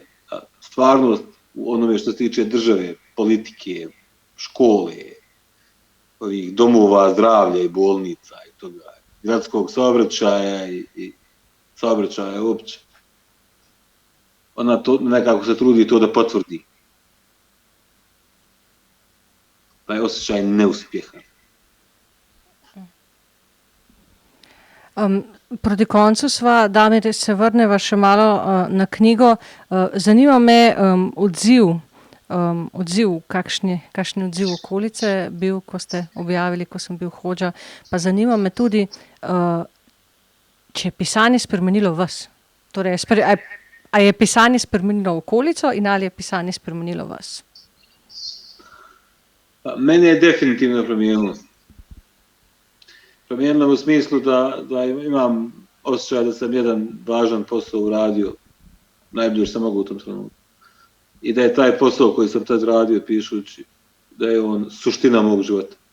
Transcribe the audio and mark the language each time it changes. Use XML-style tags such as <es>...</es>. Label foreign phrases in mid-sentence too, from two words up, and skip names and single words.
<bs>Stvarnost u onome što se tiče države, politike, škole, ovih domova zdravlja i bolnica i toga, gradskog saobraćaja i saobraćaja uopće. Ona to nekako se trudi to da potvrdi. Taj osjećaj neuspjeha.</bs> <sl>Proti koncu sva, Damir, se vrneva še malo na knjigo. Zanima me odziv, kakšen je odziv okolice bil, ko ste objavili, ko sem bil Hodža. Pa zanima me tudi, če je pisanje spremenilo vas. Torej, a je pisanje spremenilo okolico in ali je pisanje spremenilo vas?</sl> <bs>Mene je definitivno promijenilo. Promijenilo u smislu da imam osjećaj da sam jedan važan posao uradio, najbolje što sam mogu u tom trenutku. I da je taj posao koji sam tad radio pišući, da je on suština mog života.</bs>